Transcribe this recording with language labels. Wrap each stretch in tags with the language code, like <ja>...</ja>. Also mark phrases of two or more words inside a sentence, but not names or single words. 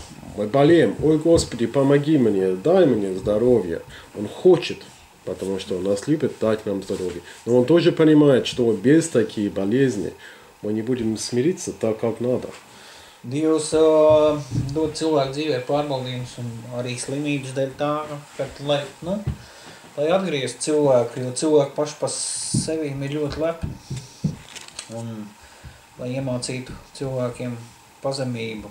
<ru>Мы болеем, ой, Господи, помоги мне, дай мне здоровье. Он хочет, потому что Он нас любит, дать нам здоровье. Но Он тоже понимает, что без таких болезней мы не будем смириться так, как надо.</ru> <lv>Dievs dod cilvēku dzīvē pārbaudījumus un arī slimības dēļ tā, lai atgrieztu cilvēku, jo cilvēku paši pa sevīm ir ļoti lepni. Un lai iemācītu cilvēkiem pazemību.</lv>